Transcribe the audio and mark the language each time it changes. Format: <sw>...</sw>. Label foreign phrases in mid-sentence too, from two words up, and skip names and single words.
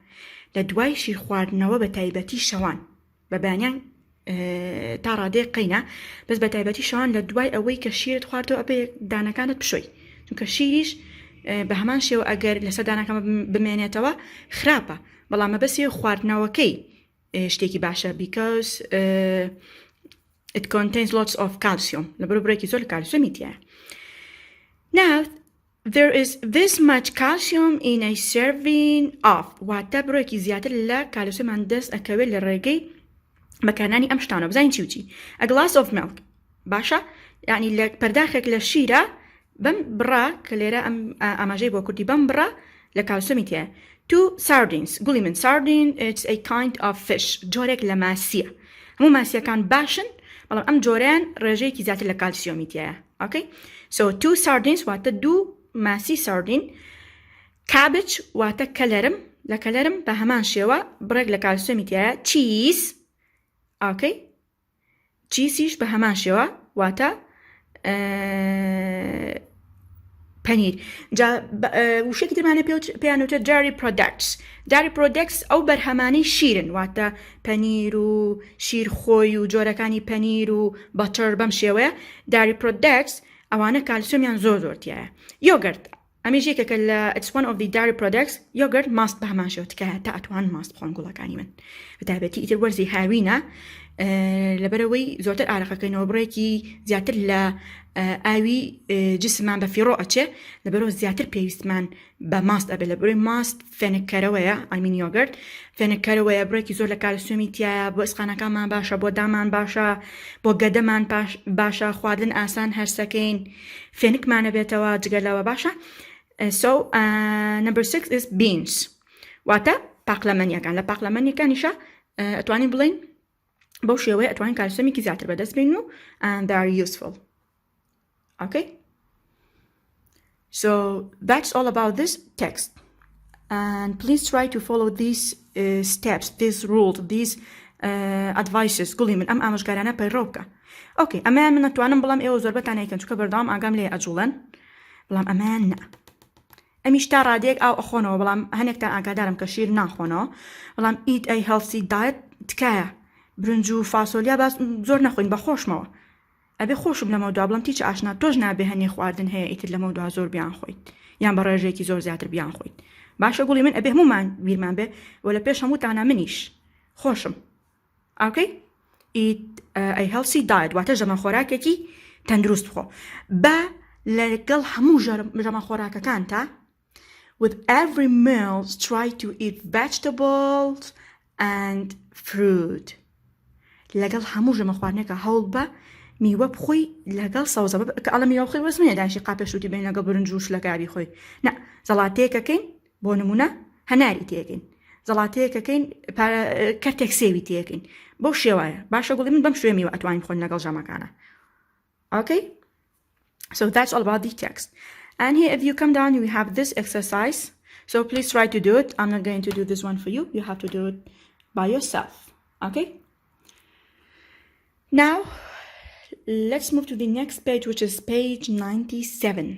<ckb>لە دوای شیر خواردنەوە بە تایبەتی شەوان بەبانیان تا ڕادەیە قەینە بەس بە تایبەتی شەوان لە دوای ئەوەی کە شیرت خواردەوە ئەبێ دانەکانت بشۆی چونکە شیریش بە هەمان شێوە ئەگەر لەسەر دانەکان بمێنێتەوە خراپە بەڵام مەبەستی خواردنەوەکەی شتێکی باشە</ckb> <en>because it contains lots of calcium</en> <ckb>لەبەرەوە بڕێکی زۆر کالسیۆمی تایە.</ckb> <en>Now there is this much calcium in a serving of</en> <ckb>واتە بڕێکی زیاتر لە کالسیۆمان دەست ئەکەوێت لە ڕێگەی بەکارنانی ئەم شتانە بزانین چی و چی.</ckb> <en>A glass of milk</en> <ckb>باشە یعنی لە پەرداخێک لە شیرە بەم بڕا کە لێرە ئەم ئاماژەی بۆ کوردی بەم بڕا لە کالسیۆمی تایە.</ckb> <en>2 sardines</en> <ckb>گوڵی من</ckb> <en>sardine it's a kind of fish</en> <ckb>جۆرێک لە ماسیە هەموو ماسیەکان باشن بەڵام ئەم جۆرەیان ڕێژەیەکی زیاتر لە کالسیۆمی تایە.</ckb> <en>Okay so 2 sardines</en> <ckb>واتە 2 ماسی</ckb> <en>sardine.</en> <ckb>cabbage واتە کەلەرم لە کەلەرم بە هەمان شێوە بڕێک لە کالسیۆمی تایە.</ckb> <en>cheese okay</en> <ckb>چیزیش بە هەمان شێوە واتە پەنیر. وشێکی ترمانە پێیانوتە</ckb> <en>dairy products. dairy products</en> <ckb>ئەو بەرهەمانەی شیرن واتە پەنیر و شیرخۆی و جۆرەکانی پەنیر و بەتەر بەم شێوەیە.</ckb> <en>dairy products</en> <ckb>ئەوانە کالسیۆمیان زۆر زۆرتیایە. یۆگرت ئەمیش یەکێکە لە</ckb> <en>it's one of the dairy products.</en> <ckb>یۆگرت ماست بە هەمان شێوە تکایە تا ئەتوان ماست بخۆن گوڵەکانی من بەتایبەتی ئیتر وەرزی هاوینە لەبەرەوەی زۆرتر ئارەقەکەینەوە بڕێکی زیاتر لە ئاوی جسممان بە فیڕۆ ئەچێ لەبەرەوە زیاتر پێویستمان بە ماست ئەبێ لەبەرەوەی ماست فێنکەرەوەیە ئایمین یۆگرت فێنکەرەوەیە بڕێکی زۆر لە کالسیۆمی تایە بۆ ئسقانەکانمان باشە بۆ دامان باشە بۆ گەدەمان باشە خواردن ئاسان هەرسەکەین فێنکمانە بێتەوە جگەلەوە باشە.</ckb> <en>So number 6 is beans</en> <ckb>واتە پاقلەمەنیەکان لە پاقلەمەنیەکانیشە ئەتوانین بڵین بەو شێوەیە ئەتوانین کالسیۆمێکی زیاتر بەدەست بێن و</ckb> <en>and they are useful. Okay so that's all about this text and please try to follow these steps, these rules, these advices.</en> <ckb>گوڵی من ئەم ئامۆژگارانە پەیڕۆ بکە. Okay ئەمەیان من نەتوانم بڵام ئێوە زۆر بەتان ئەیکەن چونکە بەردەوام ئاگام لێ ئەجوڵن بەڵام ئەمەیان نا ئەمیش تا ڕادەیەک ئاو ئەخۆنەوە بەڵام هەنێکتان ئاگادارم کە شیر ناخۆنەوە بەڵام</ckb> <en>eat a healthy diet</en> <ckb>تکایە برنج و فاسۆلیا باس زۆر نەخۆین بە خۆشمەوە ئەبێ خۆشم لەمە دوا بڵم تیچ ئاشنا تۆش نابێ هەنێ خواردن هەیە ئیتر لەمە دوا زۆر بیان خۆیت یان بە ڕێژێکی زۆر زیاتر بیان خۆیت باشە گوڵی من ئەبێ هەمومان بیرمان بێ وە لە پێش هەمووتانە منیش خۆشم.</ckb> <en>Okay eat a healthy diet</en> <ckb>واتە ژەمە خۆراکێکی تەندروست بخۆ بە لەگەڵ هەموو ژەمە خۆراکەکان تا</ckb> <en>with every meal try to eat vegetables and fruit.</en> <ckb>لەگەڵ هەموو ژەمە خواردنێکە هەوڵ بە میوە بخۆی لەگەڵ سەوزە کە ئەڵە میوە بخۆی وەسمێ دانیشی قاپێشوتی بین لەگەڵ برنج و شلەکاری خۆی نە زەڵاتەیەکەکەین بۆ نمونە هەناری تێکەین زەڵاتەیەکەکەین کەرتێک سێوی تێکەین بەو شێوایە باشە گوڵی من بەم شوێ میوە ئەتوانین بخۆین لەگەڵ ژەمەکانە.</ckb> <en>Okay so that's all about the text and here if you come down we have this exercise so please try to do it. I'm not going to do this one for you. You have to do it by yourself. Okay now Let's move to the next page, which is page 97.</en>